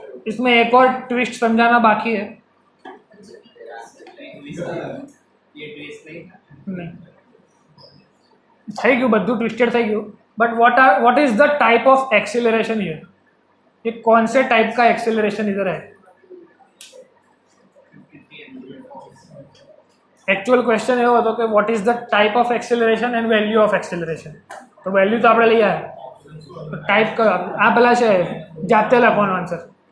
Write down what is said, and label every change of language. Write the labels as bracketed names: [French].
[Hindi] इसमें एक और ट्विस्ट समझाना बाकी है। [Gujarati] नहीं થઈ ગયું, બધું ટ્વિસ્ટેડ થઈ ગયું। [English] But what is the type of acceleration here? [Hindi] ये कौन से टाइप का एक्सेलरेशन इधर है? [English] actual question [Gujarati] એવો હતો કે [English] What is the type of acceleration and value of acceleration. [Hindi] तो वैल्यू तो [Gujarati] આપણે લઈ આવ્યા, [Hindi] तो टाइप का [Gujarati] આ પેલા છે જાતે લખવાનો આન્સર।